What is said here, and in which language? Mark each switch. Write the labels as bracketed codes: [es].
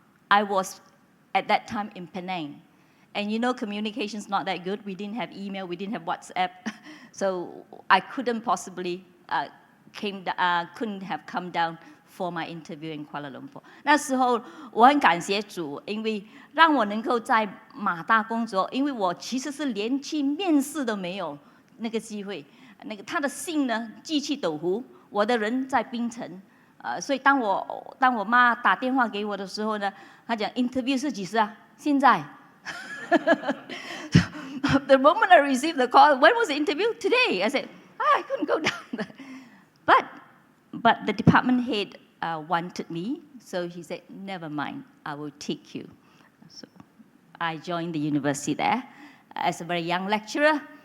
[en] I was at that time in Penang. And communication's not that good. We didn't have email, we didn't have WhatsApp. So I couldn't possibly couldn't have come down for my interview in Kuala Lumpur. [zh] 那时候我很感谢主，因为让我能够在马大工作，因为我其实是连去面试都没有那个机会。那个他的姓呢寄去斗湖，我的人在槟城。所以当我妈打电话给我的时候呢，她讲 interview 是几时啊？现在。 [en] The moment I received the call, when was the interview? Today. I said, I couldn't go down. But the department head wanted me, so he said, never mind, I will take you. So I joined the university there as a very young lecturer.